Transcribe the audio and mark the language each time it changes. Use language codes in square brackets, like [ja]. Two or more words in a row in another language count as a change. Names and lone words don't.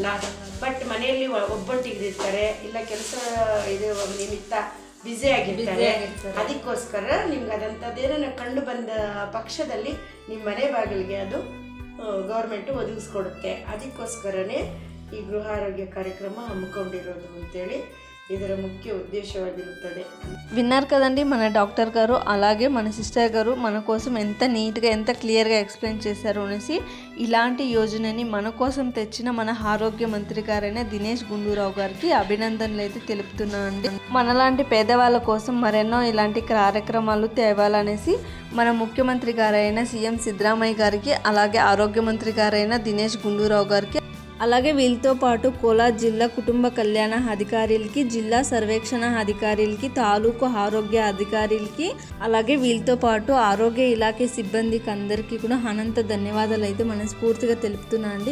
[kn] ಬಟ್ ಮನೆಯಲ್ಲಿ ಒಬ್ಬಂಟಿಗಿರ್ತಾರೆ, ಇಲ್ಲ ಕೆಲಸ ಇದು ನಿಮಿತ್ತ ಬ್ಯುಸಿ ಆಗಿರ್ತಾರೆ. ಅದಕ್ಕೋಸ್ಕರ ನಿಮ್ಗೆ ಅದಂಥದ್ದೇನೋ ಕಂಡು ಬಂದ ಪಕ್ಷದಲ್ಲಿ ನಿಮ್ಮ ಮನೆ ಬಾಗಿಲಿಗೆ ಅದು ಗೌರ್ಮೆಂಟು ಒದಗಿಸ್ಕೊಡುತ್ತೆ. ಅದಕ್ಕೋಸ್ಕರನೇ ಈ ಗೃಹ ಆರೋಗ್ಯ ಕಾರ್ಯಕ್ರಮ ಹಮ್ಮಿಕೊಂಡಿರೋದು ಅಂತೇಳಿ ಇದರ ಮುಖ್ಯ ಉದ್ದೇಶವಾಗಿರುತ್ತದೆ. [te] విన్నారు కదండి మన డాక్టర్ గారు, అలాగే మన సిస్టర్ గారు మన కోసం ఎంత నీట్గా ఎంత క్లియర్గా ఎక్స్ప్లెయిన్ చేశారు అనేసి. ఇలాంటి యోజనని మన కోసం తెచ్చిన మన ఆరోగ్య మంత్రి గారైన దినేష్ గుండూరావు గారికి అభినందనలు అయితే తెలుపుతున్నానండి. మనలాంటి పేదవాళ్ళ కోసం మరెన్నో ఇలాంటి కార్యక్రమాలు తేవాలనేసి మన ముఖ్యమంత్రి గారైన సీఎం సిద్ధరామయ్య గారికి, అలాగే ఆరోగ్య మంత్రి గారైన దినేష్ గుండూరావు గారికి, అలాగే వీళ్ళతో పాటు కోలార్ జిల్లా కుటుంబ కళ్యాణ అధికారులకి, జిల్లా సర్వేక్షణ అధికారులకి, తాలూకు ఆరోగ్య అధికారులకి, అలాగే వీళ్ళతో పాటు ఆరోగ్య ఇలాఖీ సిబ్బందికి అందరికీ కూడా అనంత ధన్యవాదాలు అయితే మనస్ఫూర్తిగా తెలుపుతున్నా అండి.